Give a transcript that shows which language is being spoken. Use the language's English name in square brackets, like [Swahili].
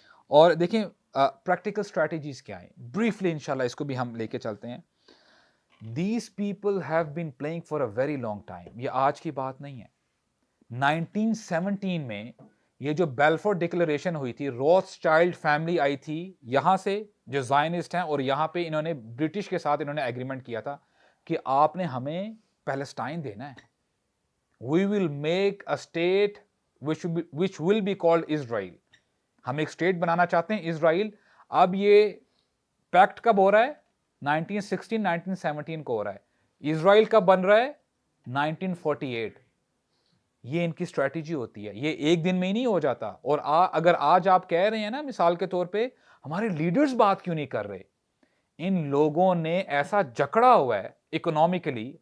[Urdu] اور دیکھیں practical strategies کیا ہیں, بریفلی انشاءاللہ اس کو بھی ہم لے کے چلتے ہیں. [English] These people have been playing for a very long time. [Urdu] یہ آج کی بات نہیں ہے. 1917 میں یہ جو بیلفور ڈکلریشن ہوئی تھی, روتھ چائلڈ فیملی آئی تھی یہاں سے جو زائنسٹ ہیں, اور یہاں پہ انہوں نے برٹش کے ساتھ انہوں نے ایگریمنٹ کیا تھا کہ آپ نے ہمیں پیلسٹائن دینا ہے. [English] We will make a state which will be called Israel. [Urdu] ہم ایک اسٹیٹ بنانا چاہتے ہیں اسرائیل. اب یہ پیکٹ کب ہو رہا ہے؟ 1916 1917 کو ہو رہا ہے. اسرائیل کب بن رہا ہے؟ 1948. یہ ان کی اسٹریٹجی ہوتی ہے. یہ ایک دن میں ہی نہیں ہو جاتا. اور اگر آج آپ کہہ رہے ہیں نا مثال کے طور پہ ہمارے لیڈرز بات کیوں نہیں کر رہے، ان لوگوں نے ایسا جکڑا ہوا ہے اکنامکلی.